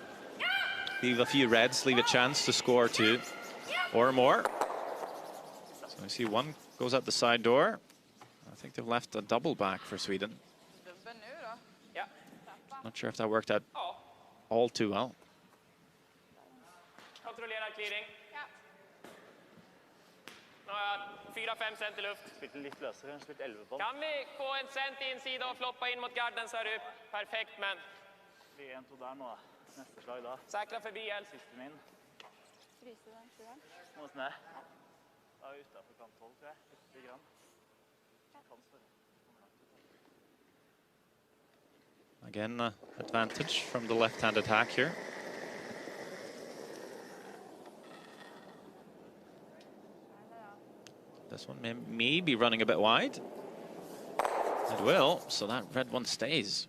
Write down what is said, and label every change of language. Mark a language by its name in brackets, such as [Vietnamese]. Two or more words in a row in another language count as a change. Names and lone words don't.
[English] Leave a few reds, leave a chance to score 2 or more. So I see one goes out the side door. I think they've left a double back for Sweden. Not sure if that worked out all too well. [Swedish] Kontrollerad clearing. Nu har jag 4-5 cent i luft. [Norwegian] Spilte litt løsere, spilte 11 på. [Swedish] Kan vi få en cent i insida och floppa in mot garden så är det perfekt, men... [Norwegian] Det blir 1-2 der nå da. Neste slag da. [Swedish] Säkra förbi helst. [Norwegian] Siste min. Fryser den, tror jeg. Nå snä. Da er vi utenfor kant 12, tror jeg. Litt grann. [English] Again, advantage from the left-hand attack here. This one may be running a bit wide. It will, so that red one stays.